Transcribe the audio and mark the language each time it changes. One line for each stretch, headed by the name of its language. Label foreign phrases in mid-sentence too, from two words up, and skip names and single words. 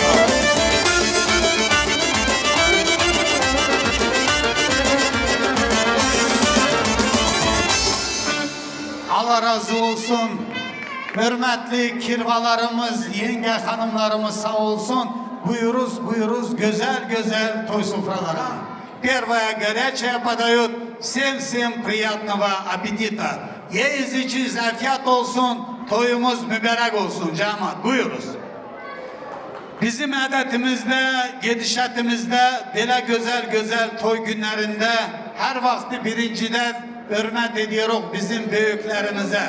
Turkish: Allah razı olsun. Hürmetli kirvalarımız, yenge hanımlarımız sağ olsun. Buyuruz güzel güzel toy sofralara.
Russian: Первая горячая подают. Всем приятного аппетита.
Turkish: Yeyiz içiz afiyet olsun. Toyumuz mübarek olsun cemaat. Buyuruz. Bizim adetimizde, gedişatimizde, böyle güzel toy günlerinde her vakti birinciden hürmet ediyoruz bizim büyüklerimize.